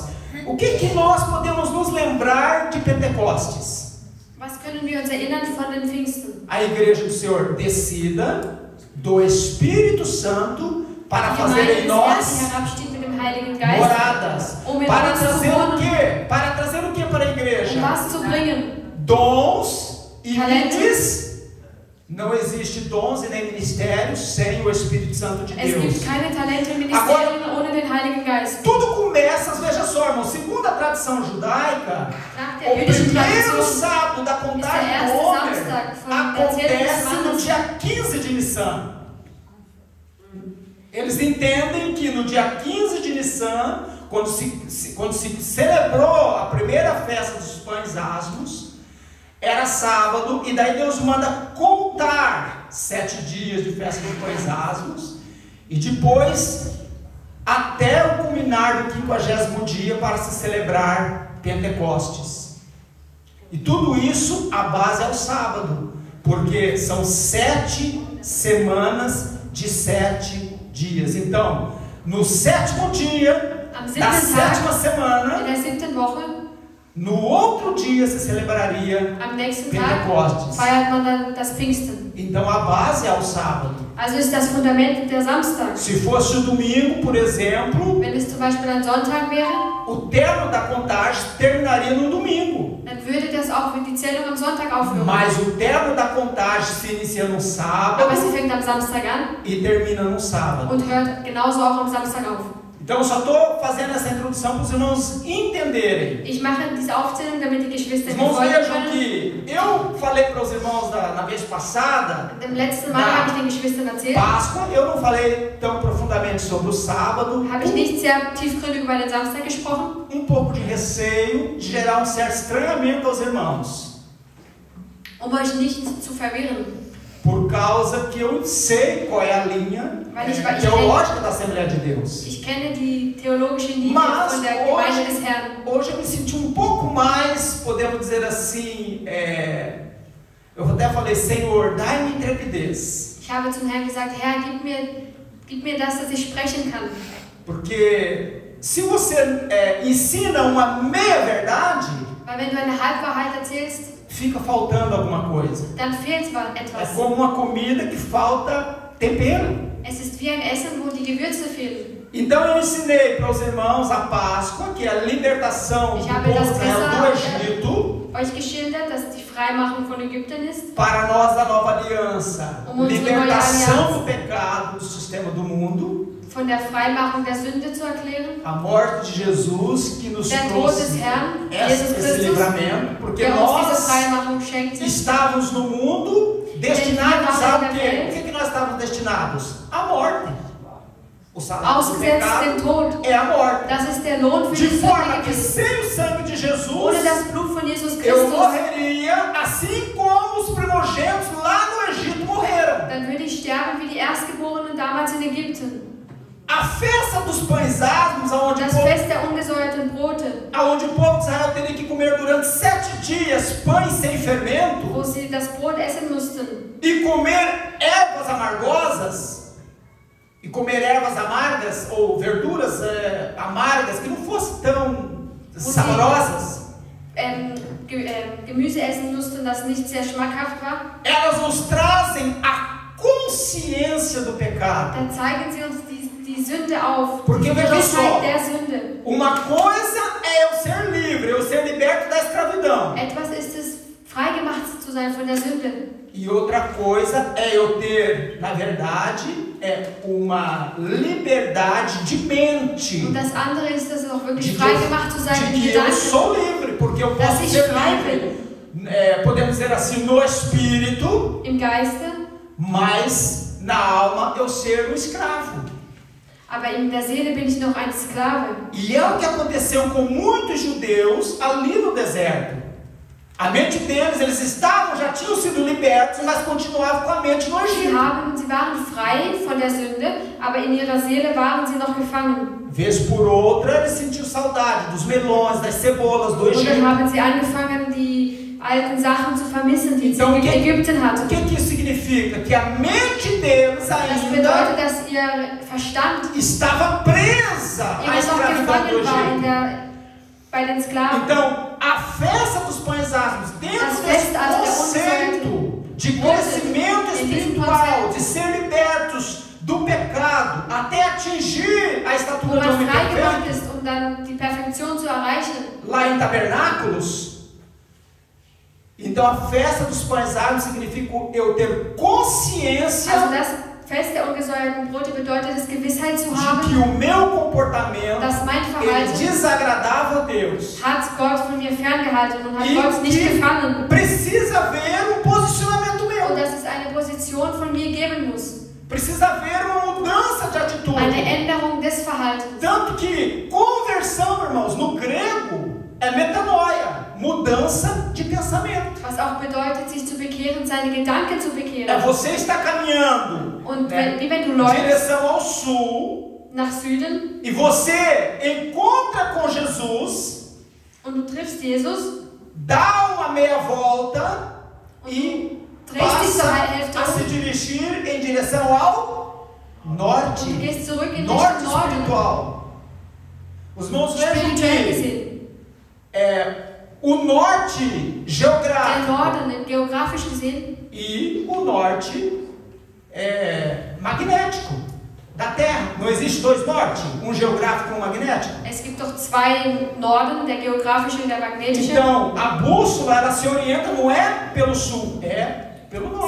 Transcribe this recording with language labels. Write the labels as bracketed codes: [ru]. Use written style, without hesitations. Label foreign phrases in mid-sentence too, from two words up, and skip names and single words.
[pt] O que nós podemos nos lembrar de Pentecostes? [de] Was können wir uns erinnern von den Pfingsten? [pt] A igreja do Senhor descida do Espírito Santo para fazer em nós [de] herabstieg mit dem Heiligen Geist, [pt] moradas. Para trazer o quê? Para trazer o quê para a igreja? [de] was zu bringen. [pt] Dons e Talentos. ministérios. Não existe dons e nem ministérios sem o Espírito Santo de [de] Es [pt] Deus. [de] gibt keine Talente und Ministerien ohne den Heiligen Geist. [pt] Tudo começa, veja só, irmão, segundo a tradição judaica, [de] Nach der [pt] o [de] jüdischen [pt] primeiro [de] Tradition [pt] sábado da contagem [de] erste [pt] do Homer [de] Samstag von der Zählung des [pt] acontece no [de] Mannes. [pt] dia 15 de Nissan. Eles entendem que no dia 15 de Nissan, quando se celebrou a primeira festa dos pães asmos, era sábado, e daí Deus manda contar 7 dias de festa dos pães asmos, e depois até o culminar do 50º dia para se celebrar Pentecostes. E tudo isso, a base é o sábado, porque são 7 semanas de 7 dias. Então, no 7º dia [de] Am [pt] da [de] 7. [pt] 7ª [de] Tag [pt] semana, [de] in der 7. Woche, [pt] no outro dia se celebraria [de] am nächsten Tag, [pt] Pentecostes. [de] feiert man dann das Pfingsten. [pt] Então a base é o sábado. [de] Also ist das Fundament der Samstag. [pt] Se fosse o domingo, por exemplo, [de] Wenn es zum Beispiel ein Sonntag wäre, [pt] o termo da contagem terminaria no domingo. [de] dann würde das auch die Zählung am Sonntag aufhören. [pt] Mas o termo da contagem se inicia no sábado [de] Aber sie fängt am Samstag an [pt] e termina no sábado. [de] und hört genauso auch am Samstag auf. [pt] Então eu só estou fazendo essa introdução para os irmãos entenderem. [de] Ich mache diese Aufzählung, damit die Geschwister [pt] Os irmãos [de] folgen [pt] vejam [de] können. [pt] que eu falei para os irmãos na vez passada, [de] Im letzten Mal habe ich den Geschwistern erzählt, [pt] Páscoa, eu não falei tão profundamente sobre o sábado. [de] habe ich nicht sehr tiefgründig über den Samstag gesprochen. [pt] Pouco de receio de gerar certo estranhamento aos irmãos. [de] Euch nicht zu verwirren. [pt] Por causa que eu sei qual é a linha teológica da Assembleia de Deus. [de] Ich kenne die theologische Linie [pt] Mas [de] von der Gemeinde des Herrn. [pt] Hoje eu me senti pouco mais, podemos dizer assim, eu até falei, Senhor, dai-me intrepidez. [de] Ich habe zum Herrn gesagt, Herr, gib mir das, dass ich sprechen kann. [pt] Porque se você ensina uma meia-verdade, [de] Weil wenn du eine Halbwahrheit erzählst, [pt] fica faltando alguma coisa. [de] dann fehlt [pt] É [de] etwas. [pt] como uma comida que falta tempero. [de] Es ist wie ein Essen, wo die Gewürze fehlen. [pt] Então eu ensinei para os irmãos a Páscoa, que é a libertação do povo do Egito, [de] euch geschildert, dass die Freimachung von Ägypten ist. [pt] para nós da nova aliança, libertação do pecado do sistema do mundo, [de] von der Freimachung der Sünde zu erklären. [pt] A morte de Jesus que nos [de] Der Tod des [pt] trouxe [de] Herrn, [pt] esse [de] Jesus Christus, [pt] livramento, porque [de] der uns diese [pt] nós [de] Freimachung schenkte. [pt] estávamos no mundo destinados a quê? O que nós estávamos destinados? A morte. O salário do [de] Ausgesetzt [pt] pecado [de] dem Tod. [pt] é a morte. [de] Das ist der Lohn für [pt] De [de] die [pt] forma [de] Sünde [pt] que [de] gewesen. [pt] sem o sangue de Jesus [de] Ohne das Blut von Jesus [pt] eu [de] Christus, [pt] morreria assim como os primogênitos lá no Egito morreram. [de] dann würde ich sterben wie die Erstgeborenen damals in Ägypten. [pt] A festa dos pães asmos, onde [de] Das Fest der ungesäuerten Brote, [pt] o povo de Israel teria que comer durante 7 dias pães sem fermento [de] wo sie das Brot essen mussten [pt] e comer ervas amargosas, e comer ervas amargas ou verduras amargas que não fossem tão saborosas. [de] Gemüse essen mussten, das nicht sehr schmackhaft war. [pt] Elas nos trazem a consciência do pecado. [de] Dann zeigen sie uns die Sünde auf, [pt] Porque [de] die [pt] veja só, [de] Gewissheit der Sünde. [pt] uma coisa é eu ser livre, eu ser liberto da escravidão. [de] Etwas ist es, freigemacht zu sein von der Sünde. [pt] E outra coisa é eu ter, na verdade, uma liberdade de mente. [de] Und das andere ist es auch wirklich [pt] De [de] freigemacht zu sein in [pt] que eu [de] Gedanken. [pt] sou livre, porque eu [de] Dass [pt] posso [de] ich [pt] ser [de] frei [pt] livre, podemos dizer assim, no espírito, [de] Im Geiste, [pt] mas na alma eu ser um escravo. [de] aber in der Seele bin ich noch ein Sklave. [pt] E é o que aconteceu com muitos judeus ali no deserto. A mente deles, eles já tinham sido libertos, mas continuavam com a mente no Egito. [de] Sie waren frei von der Sünde, aber in ihrer Seele waren sie noch gefangen. [pt] Vez por outra, eles sentiam saudade dos melões, das cebolas do [de] Und dann [pt] Egito. [de] haben sie angefangen, die alten Sachen zu vermissen, die [pt] Então, [de] sie in Ägypten hatten. [pt] O que isso significa? Que a mente deles [de] Das [pt] ainda [de] bedeutet, dass ihr Verstand [pt] estava presa à [de] immer noch [pt] escravidão do [de] gefangen war [pt] Egito. [de] bei den Sklaven. [pt] Então, a festa dos pães asmos, dentro [de] Das [pt] desse [de] Fest also der [pt] conceito de crescimento espiritual, de ser libertos do pecado, até atingir a [de] Wo [pt] estatura de [de] man [pt] homem [de] freigemacht [pt] perfeito, [de] ist, um dann die Perfektion zu erreichen. [pt] lá em Tabernáculos. Então, a festa dos pães asmos significa eu ter consciência [de] Also das Fest der ungesäuerten Brote bedeutet es, Gewissheit zu [pt] de que [de] haben, [pt] o meu comportamento [de] dass mein [pt] ele [de] Verhalten [pt] desagradava a Deus. [de] hat Gott von mir ferngehalten und hat [pt] E [de] Gott nicht [pt] que [de] gefangen. [pt] precisa haver posicionamento [de] Und [pt] meu. [de] dass es eine Position von mir geben muss. [pt] Precisa haver uma mudança de atitude. [de] Eine Änderung des Verhaltens. [pt] Tanto que conversão, irmãos, no grego é metanoia, mudança de pensamento. [de] Was auch bedeutet, sich zu bekehren, seine Gedanken zu [pt] É [de] bekehren. [pt] você estar caminhando [de] Und [pt] né, [de] wie wenn du [pt] em [de] läufst [pt] direção ao sul [de] nach Süden [pt] e você encontra com Jesus, [de] und du triffst Jesus [pt] dá uma meia volta e [de] drehst dich zur [pt] passa [de] Hälfte [pt] a se [de] um [pt] dirigir em direção ao Norte, [de] Und du gehst zurück in [pt] norte [de] Richtung Norden. [pt] espiritual. Os irmãos vejam [de] Spirituell [pt] que [de] gesehen. [pt] o norte [de] Der [pt] geográfico [de] Norden, geografisch gesehen, [pt] e o norte magnético da Terra. Não existe dois nortes, um geográfico e um magnético. [de] es gibt doch zwei Norden, der geografische und der magnetische. [pt] Então, a bússola ela se orienta não é pelo sul, é pelo norte.